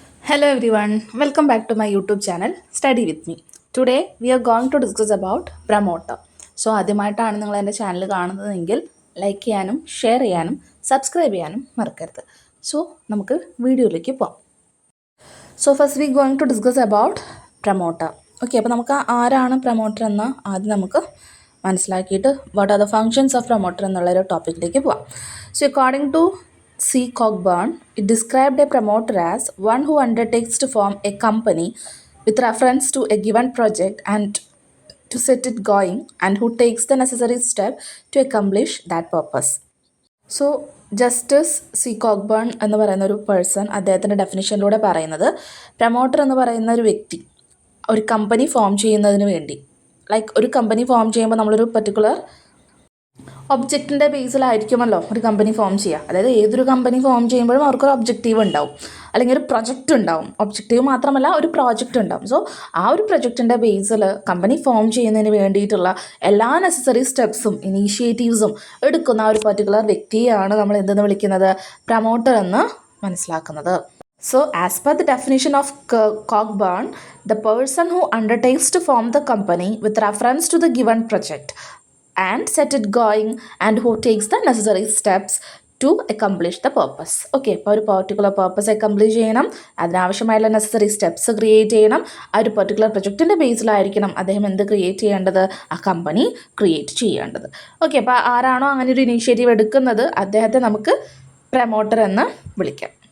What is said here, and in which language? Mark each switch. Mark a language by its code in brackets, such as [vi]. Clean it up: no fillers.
[en] Hello everyone, welcome back to my YouTube channel Study with me. Today we are going to discuss about promoter. [ml] So ആദ്യമായിട്ടാണ് നിങ്ങൾ എൻ്റെ channel കാണുന്നതെങ്കിൽ like ചെയ്യാനും share ചെയ്യാനും subscribe ചെയ്യാനും മറക്കരുത്. സോ നമുക്ക് വീഡിയോയിലേക്ക് പോകാം. [en] So first we going to discuss about promoter. [ml] Okay, അപ്പോൾ നമുക്ക് ആരാണ് പ്രൊമോട്ടർ എന്ന് ആദ്യം നമുക്ക് മനസ്സിലാക്കിയിട്ട് [en] what are the functions of promoter [ml] എന്നുള്ളൊരു ടോപ്പിക്കിലേക്ക് പോവാം. [en] So according to C. Cockburn, it described a promoter as one who undertakes to form a company with reference to a given project and to set it going and who takes the necessary step to accomplish that purpose. [ml] So justice C കോക്ബേൺ എന്ന് പറയുന്ന ഒരു person അദ്ദേഹത്തിൻ്റെ ഡെഫിനിഷനിലൂടെ പറയുന്നത് promoter എന്ന് പറയുന്ന ഒരു വ്യക്തി ഒരു കമ്പനി ഫോം ചെയ്യുന്നതിന് വേണ്ടി ഒരു കമ്പനി ഫോം ചെയ്യുമ്പോൾ നമ്മളൊരു പർട്ടിക്കുലർ ഒബ്ജക്റ്റിൻ്റെ ബേസിലായിരിക്കുമല്ലോ ഒരു കമ്പനി ഫോം ചെയ്യുക. അതായത് ഏതൊരു കമ്പനി ഫോം ചെയ്യുമ്പോഴും അവർക്കൊരു ഒബ്ജക്റ്റീവ് ഉണ്ടാവും, അല്ലെങ്കിൽ ഒരു പ്രൊജക്റ്റ് ഉണ്ടാവും. ഒബ്ജക്റ്റീവ് മാത്രമല്ല, ഒരു പ്രോജക്റ്റ് ഉണ്ടാവും. സോ ആ ഒരു പ്രൊജക്റ്റിൻ്റെ ബേസിൽ കമ്പനി ഫോം ചെയ്യുന്നതിന് വേണ്ടിയിട്ടുള്ള എല്ലാ നെസസറി സ്റ്റെപ്സും ഇനീഷ്യേറ്റീവ്സും എടുക്കുന്ന ഒരു പർട്ടിക്കുലർ വ്യക്തിയാണ് നമ്മൾ എന്തെന്ന് വിളിക്കുന്നത്, പ്രൊമോട്ടർ എന്ന് മനസ്സിലാക്കുന്നത്. [en] So, as per the definition of Cockburn, the person who undertakes to form the company with reference to the given project and set it going and who takes the necessary steps to accomplish the purpose. [ml] Okay, അപ്പോൾ ഒരു particular purpose accomplish ചെയ്യണം, അതിനാവശ്യമായുള്ള necessary steps create ചെയ്യണം. ആ ഒരു particular പ്രൊജക്റ്റിൻ്റെ ബേസിലായിരിക്കണം അദ്ദേഹം എന്ത് create ചെയ്യേണ്ടത്, ആ കമ്പനി ക്രിയേറ്റ് ചെയ്യേണ്ടത്. ഓക്കെ, അപ്പോൾ ആരാണോ അങ്ങനെ ഒരു ഇനീഷ്യേറ്റീവ് എടുക്കുന്നത് അദ്ദേഹത്തെ നമുക്ക് പ്രൊമോട്ടർ എന്ന് വിളിക്കാം.